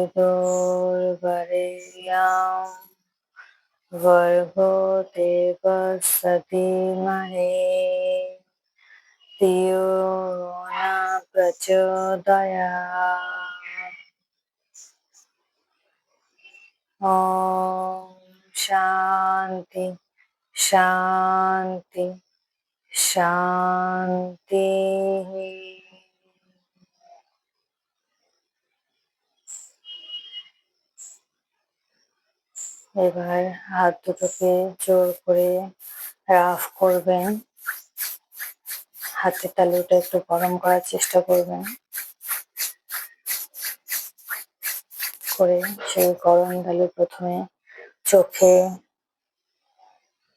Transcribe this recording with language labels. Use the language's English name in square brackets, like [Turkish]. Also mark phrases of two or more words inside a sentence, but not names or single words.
[Sanskrit] विदुर्वरेण्यं भर्गो देवस्य धीमहि धियो न प्रचोदयात्। ओम शांति शांति शांति। [Bangla] এবার হাত দুটোকে জোর করে রাফ করবেন, হাতের তালুটা একটু গরম করার চেষ্টা করবেন, করে সেই গরম তালু প্রথমে চোখে